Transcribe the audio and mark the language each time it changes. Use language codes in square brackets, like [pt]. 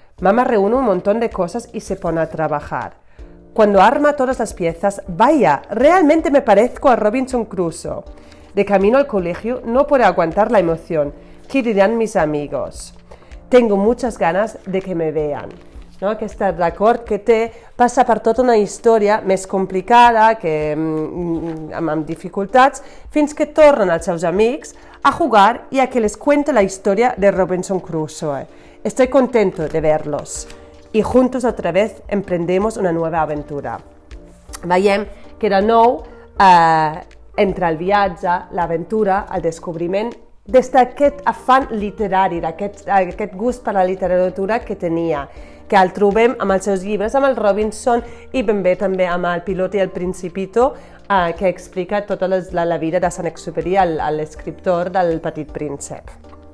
[es] Mamá reúne un montón de cosas y se pone a trabajar. Cuando arma todas las piezas, vaya, realmente me parezco a Robinson Crusoe. De camino al colegio no puedo aguantar la emoción. ¿Qué dirán mis amigos? Tengo muchas ganas de que me vean. No? [ca] Aquest record que té passa per tota una història més complicada, amb dificultats, fins que tornen els seus amics a jugar [es] y a que les cuente la historia de Robinson Crusoe. Estoy contento de verlos y juntos otra vez emprendemos una nueva aventura. [ca] Veiem que de nou, entre el viatge, l'aventura, el descobriment, des d'aquest afany literari, d'aquest gust per la literatura que tenia, que el trobem amb els seus llibres, amb el Robinson i ben bé també amb el Pilot i el Principito, que explica tota la vida de Saint-Exupéry, l'escriptor del Petit Príncep.